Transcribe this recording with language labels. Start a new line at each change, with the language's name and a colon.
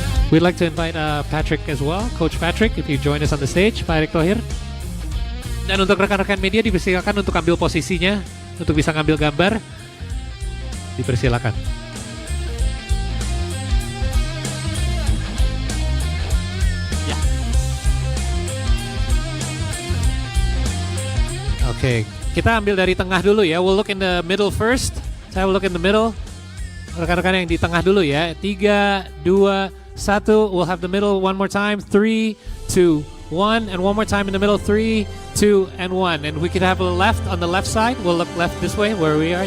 English: We'd like to invite Patrick as well, Coach Patrick, if you join us on the stage, Pak Erick Thohir.
Indonesian: Dan untuk rekan-rekan media dipersilakan untuk ambil posisinya, untuk bisa ngambil gambar, dipersilakan. Ya. Oke, kita ambil dari tengah dulu ya.
English: We'll look in the middle first.
Indonesian: Saya
English: will look in the middle.
Indonesian: Rekan-rekan yang di tengah dulu ya.
English: 3, 2, 1. We'll have the middle one more time. 3, 2, 1. And one more time in the middle. 3, 2, and 1. And we could have a left on the left side. We'll look left this way where we are.